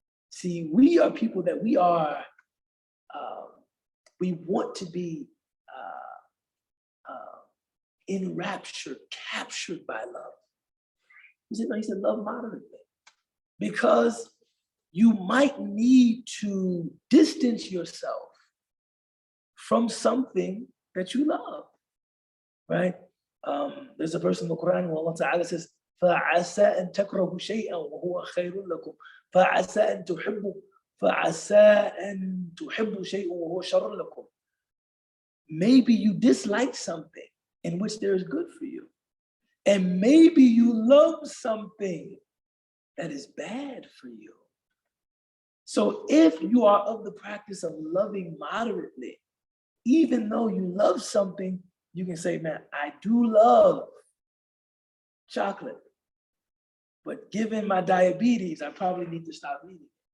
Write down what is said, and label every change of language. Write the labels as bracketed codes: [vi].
[en] See, we are people that we want to be enraptured, captured by love. He said, love moderately. Because you might need to distance yourself from something that you love, right? There's a verse in the Quran where Allah Ta'ala says, [ar] فَعَسَىٰ أَن تَكْرَهُ شَيْئًا وَهُوَ خَيْرٌ لَكُمْ فَعَسَىٰ أَن تُحِبُّوا شَيْئًا وَهُوَ شَرٌ لَكُمْ. [en] Maybe you dislike something in which there is good for you. And maybe you love something that is bad for you. So if you are of the practice of loving moderately, even though you love something, you can say, man, I do love chocolate, but given my diabetes, I probably need to stop eating it.